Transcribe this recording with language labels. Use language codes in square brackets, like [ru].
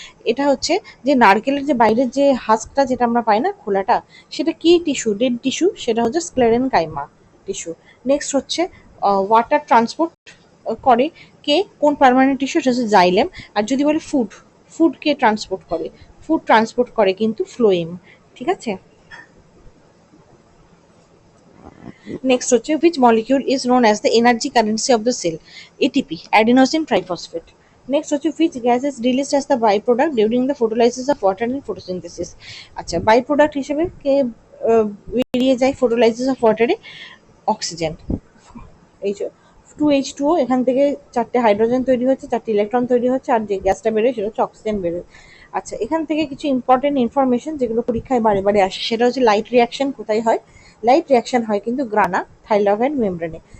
[bn] এটা হচ্ছে যে নারকেলের যে বাইরের যে হাস্কটা যেটা আমরা পাই না, খোলাটা, সেটা কি টিস্যু, ডেড টিস্যু, সেটা হচ্ছে স্ক্লেরেন কাইমা টিস্যু। নেক্সট হচ্ছে ওয়াটার ট্রান্সপোর্ট করে কে, কোন পার্মানেন্ট টিস্যু, সেটা হচ্ছে জাইলেম। আর যদি বলে ফুড, ফুড কে ট্রান্সপোর্ট করে, ফুড ট্রান্সপোর্ট করে কিন্তু ফ্লোয়েম, ঠিক আছে। নেক্সট হচ্ছে [en] which molecule is known as the energy currency of the cell, ATP, adenosine triphosphate. [bn] Next হচ্ছে [en] which gas is released as the byproduct during the photolysis of water in photosynthesis। [bn] আচ্ছা by product হিসেবে কে বেরিয়ে যায় photolysis of ওয়াটারে, oxygen. এই যে 2H2O, এখান থেকে 4টে hydrogen তৈরি হচ্ছে, 4টে ইলেকট্রন তৈরি হচ্ছে, আর যে গ্যাসটা বেরোয় সেটা হচ্ছে অক্সিজেন বেরোয়। আচ্ছা এখান থেকে কিছু ইম্পর্টেন্ট ইনফরমেশন যেগুলো পরীক্ষায় বারে বারে আসে, সেটা হচ্ছে লাইট রিয়াকশন কোথায় হয়, লাইট রিয়াকশন হয় কিন্তু গ্রানা থাইলাকয়েড মেমব্রেনে।